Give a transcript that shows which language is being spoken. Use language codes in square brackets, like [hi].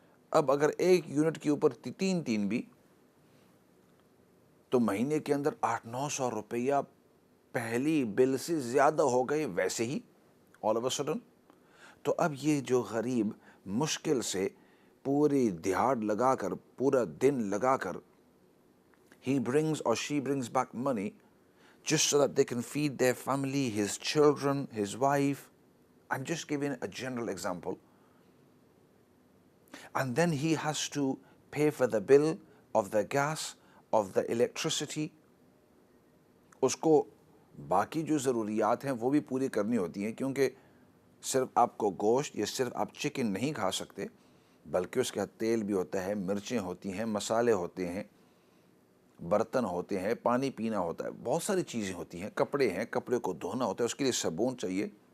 [ur] اب اگر ایک یونٹ کے اوپر تین بھی، تو مہینے کے اندر 800-900 روپیہ پہلی بل سے زیادہ ہو گئے ویسے ہی [en] all of a sudden. [ur] تو اب یہ جو غریب مشکل سے پوری دیہڑ لگا کر، پورا دن لگا کر، [en] he brings or she brings back money just so that they can feed their family, his children, his wife. I'm just giving a general example. And then he has to pay for the bill of the gas, of the electricity. [ur] اس کو باقی جو ضروریات ہیں وہ بھی پوری کرنی ہوتی ہیں، کیونکہ صرف آپ کو گوشت یا صرف آپ چکن نہیں کھا سکتے، بلکہ اس کا تیل بھی ہوتا ہے، مرچیں ہوتی ہیں، مسالے ہوتے ہیں، برتن ہوتے ہیں، پانی پینا ہوتا ہے، بہت ساری چیزیں ہوتی ہیں، کپڑے ہیں، کپڑے کو دھونا ہوتا ہے، اس کے لیے صابن چاہیے.